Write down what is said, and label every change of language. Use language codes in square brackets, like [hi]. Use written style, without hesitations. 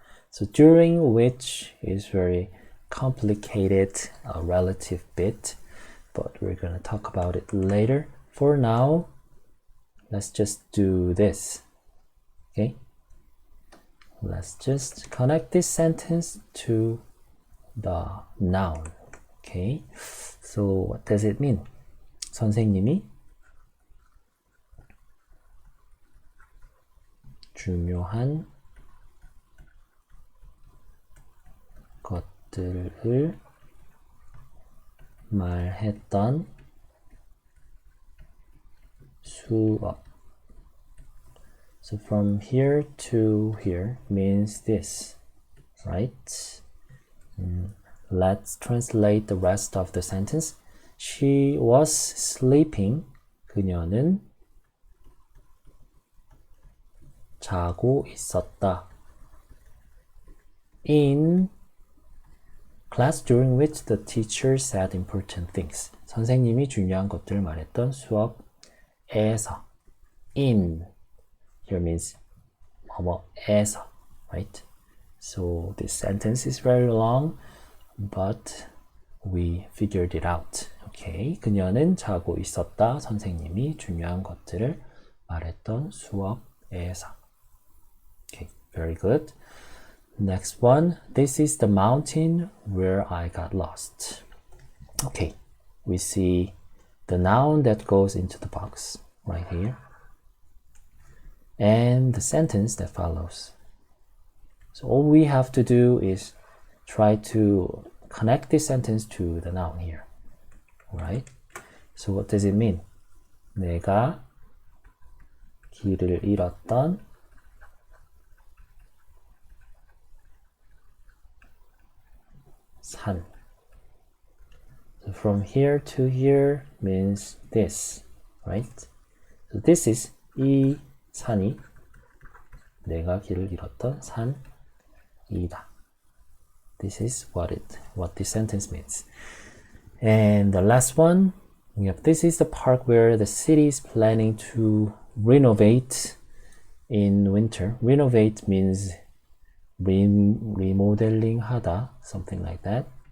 [en] So during which is very complicated, a relative bit, but we're going to talk about it later. For now, let's just do this. Okay? Let's just connect this sentence to the noun. Okay? So what does it mean? [ko] 선생님이 중요한 것들을 말했던 수업. [en] So from here to here means this, right? Let's translate the rest of the sentence. She was sleeping. [ko] 그녀는 자고 있었다. [en] In class during which the teacher said important things. [ko] 선생님이 중요한 것들을 말했던 수업에서. [en] In here means [ko] 뭐뭐에서, [en] right? So this sentence is very long, but we figured it out. [ko] Okay, 그녀는 자고 있었다. 선생님이 중요한 것들을 말했던 수업에서. [en] Okay, very good. Next one. This is the mountain where I got lost. Okay, we see the noun that goes into the box right here. And the sentence that follows. So all we have to do is try to connect this sentence to the noun here. Alright? So what does it mean? [ko] 내가 길을 잃었던 산. [en] So from here to here means this, right? So this is [ko] 이 산이 내가 길을 잃었던 산이다. [en] This is what this sentence means. And the last one, we have this is the park where the city is planning to renovate in winter. Renovate means remodeling 하다, something like that.